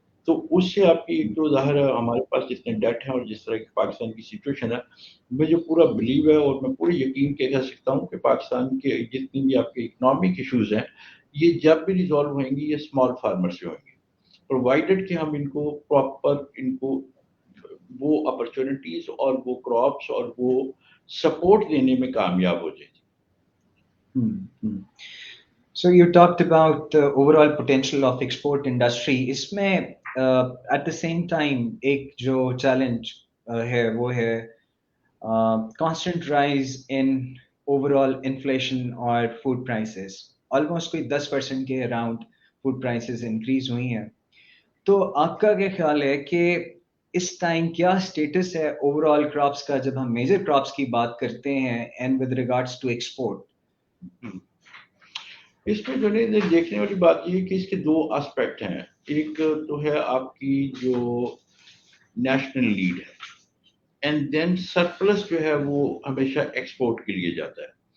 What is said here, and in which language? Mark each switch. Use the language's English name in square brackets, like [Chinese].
[Hindi] तो उससे आपकी एक तो ज़ाहिर है हमारे पास जितने डेट हैं और जिस तरह की पाकिस्तान की सिचुएशन है, मुझे पूरा बिलीव है और मैं पूरे यकीन के कह सकता हूँ कि पाकिस्तान के जितनी भी आपके इकोनॉमिक इश्यूज हैं, ये जब भी रिजॉल्व होंगी ये स्मॉल फार्मर से होंगे, प्रोवाइडेड कि हम इनको प्रॉपर इनको वो अपॉर्चुनिटीज और वो क्रॉप्स और वो सपोर्ट देने में कामयाब हो जाए। [English] So you talked about the overall potential of export industry. इसमें at the same time एक जो challenge है वो है constant rise in overall inflation और food prices. Almost कोई 10% के around food prices increase हुई हैं। [Hindi] तो आपका क्या ख्याल है कि इस टाइम क्या स्टेटस है ओवरऑल क्रॉप्स का जब हम मेजर क्रॉप्स की बात करते हैं and with regards to export? इसमें जो नहीं देखने वाली बात ये है कि इसके दो एस्पेक्ट हैं। एक तो है आपकी जो नेशनल नीड है एंड देन सरप्लस जो है वो हमेशा एक्सपोर्ट के लिए जाता है।